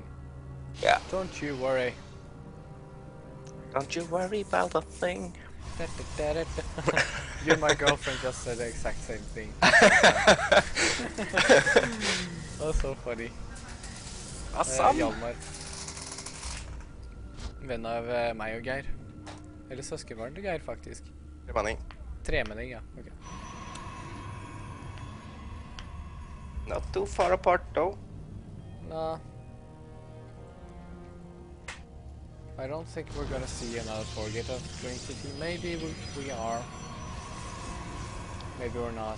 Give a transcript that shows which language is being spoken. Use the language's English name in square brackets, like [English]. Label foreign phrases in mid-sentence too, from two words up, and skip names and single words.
[English] Yeah. Don't you worry. Don't you worry about a thing. You and my girlfriend just said the exact same thing. That's so funny. Awesome. [Norwegian] Hjalmar. Venn av meg og Geir. Eller søskenbarn til Geir, faktisk. Tremenning. Tremenning, ja. [English] Ok. Not too far apart though. Nah. I don't think we're gonna see another target of Dream City. Maybe we are. Maybe we're not.